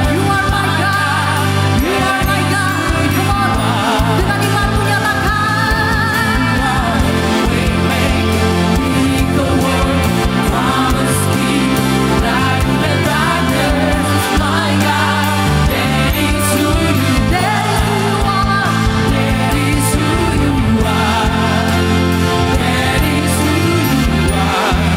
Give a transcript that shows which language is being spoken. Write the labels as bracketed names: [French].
[English] You are my God, you are my God. Come on, [Indonesian] dengan imanmu nyatakan. [English] Waymaker, miracle worker, promise keeper, light in the darkness, my God, that is who you are. That is who you are. That is who you are.